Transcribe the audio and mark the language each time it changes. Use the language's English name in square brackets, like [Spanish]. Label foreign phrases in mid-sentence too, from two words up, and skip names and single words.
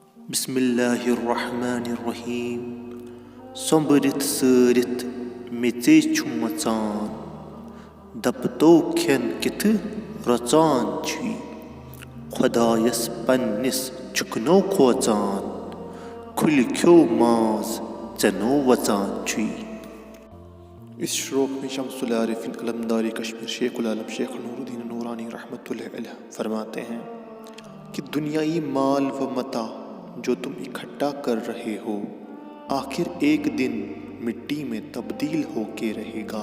[Arabic] بسم اللہ الرحمن الرحیم [Kashmiri] سومبرت سٲرِتھ میژے چھُ مژان دپتو کھٮ۪ن کِتھٕ رۄژان چھُے خۄدایس پننِس چھُکنو کھوژان کھُلہِ کھیوٚو ماز ژےٚ نو وژان چھُے۔ [Urdu] اس شروق میں شمس العارفین علمداری کشمیر شیخ العالم شیخ نور الدین نورانی [Arabic] رحمۃ اللہ علیہ [Urdu] فرماتے ہیں کہ دنیائی مال و متاع جو تم اکٹھا کر رہے ہو آخر ایک دن مٹی میں تبدیل ہو کے رہے گا۔